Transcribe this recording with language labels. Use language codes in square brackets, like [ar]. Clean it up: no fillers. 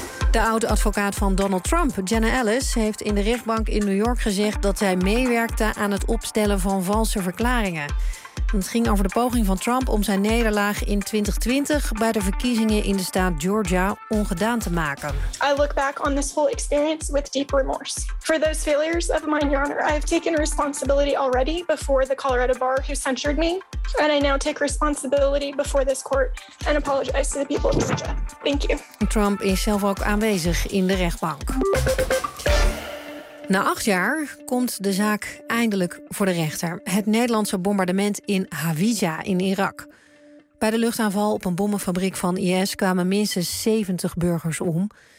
[nl] De oud-advocaat van Donald Trump, Jenna Ellis, heeft in de rechtbank in New York gezegd dat zij meewerkte aan het opstellen van valse verklaringen. Het ging over de poging van Trump om zijn nederlaag in 2020 bij de verkiezingen in de staat Georgia ongedaan te maken. [en] I look back on this whole experience with deep remorse. For those failures of mine, Your Honor, I have taken responsibility already before the Colorado bar who censured me. And I now take responsibility before this court and apologize to the people of Georgia. Thank you. [nl] Trump is zelf ook aanwezig in de rechtbank. Na 8 jaar komt de zaak eindelijk voor de rechter. Het Nederlandse bombardement in Hawija in Irak. Bij de luchtaanval op een bommenfabriek van IS kwamen minstens 70 burgers om.